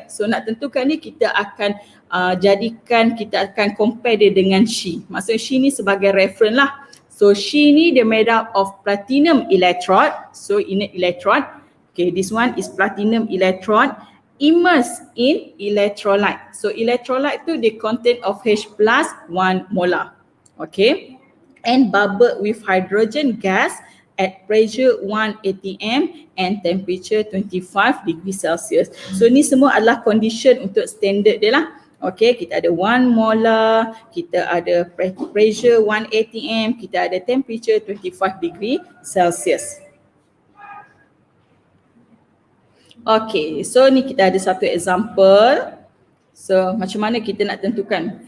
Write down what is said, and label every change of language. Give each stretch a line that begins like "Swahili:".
Malay: So nak tentukan ni kita akan kita akan compare dia dengan She. Maksudnya She ni sebagai reference lah. So She ni dia
English: made up of platinum electrode. So inert electrode. Okay, this one is platinum electrode immersed in electrolyte. So electrolyte
Malay: tu
English: they contain of H plus 1 molar. Okay. And bubbled with hydrogen gas at pressure 1 atm and temperature 25 degrees Celsius.
Malay: So ni semua adalah condition untuk standard dia lah. Okay, kita ada 1 molar, kita ada pressure 1 atm, kita ada temperature 25 degree Celsius. Okay, so ni kita ada satu example. So macam mana kita nak tentukan?